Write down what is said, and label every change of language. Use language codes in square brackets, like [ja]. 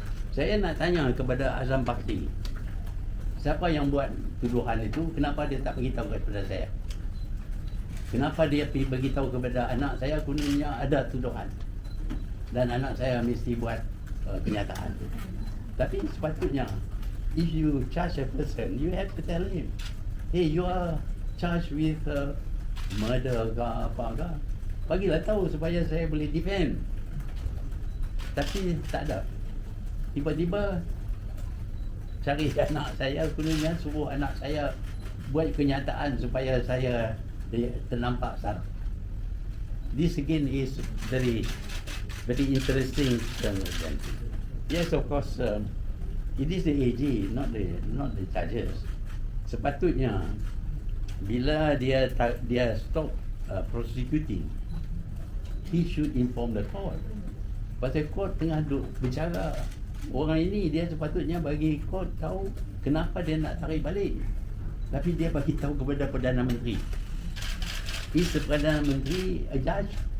[ms] Saya nak tanya kepada Azam Bakti, siapa yang buat tuduhan itu? Kenapa dia tak beritahu kepada saya? Kenapa dia pergi beritahu kepada anak saya gunanya ada tuduhan? Dan anak saya mesti buat kenyataan. Tapi sepatutnya, [en] if you charge a person, you have to tell him, hey, you are charged with murder [ms] ke apa ke. Bagilah tahu supaya saya boleh defend. Tapi tak ada. Tiba-tiba cari anak saya, gunanya suruh anak saya buat kenyataan supaya saya ternampak salah. [en] This again is very interesting. Yes, of course, it is the AG, not the judges. [ms] Sepatutnya bila dia [en] stop prosecuting, he should inform the court. [ms] Pasal court tengah duk bicara orang ini, dia sepatutnya bagi court tahu kenapa dia nak tarik balik. Tapi dia bagi tahu kepada Perdana Menteri. [en] Is the Perdana Menteri a judge?